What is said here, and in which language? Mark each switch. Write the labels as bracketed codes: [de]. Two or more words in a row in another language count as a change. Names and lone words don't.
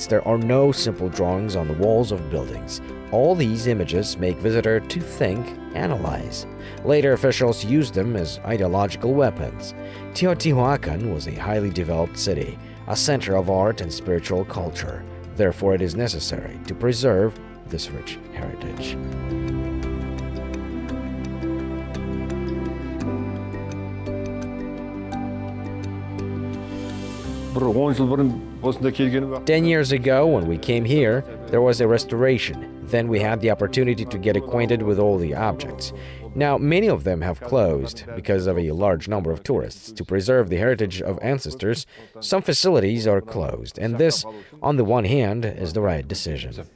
[en] There are no simple drawings on the walls of buildings. All these images make visitor to think, analyze. Later officials used them as ideological weapons. Teotihuacan was a highly developed city, a center of art and spiritual culture. Therefore, it is necessary to preserve this rich heritage. [kk] Bir 10 жыл бұрын [en] 10 years ago, when we came here, there was a restoration. Then we had the opportunity to get acquainted with all the objects. Now, many of them have closed because of a large number of tourists. To preserve the heritage of ancestors, some facilities are closed, and this, on the one hand, is the right decision.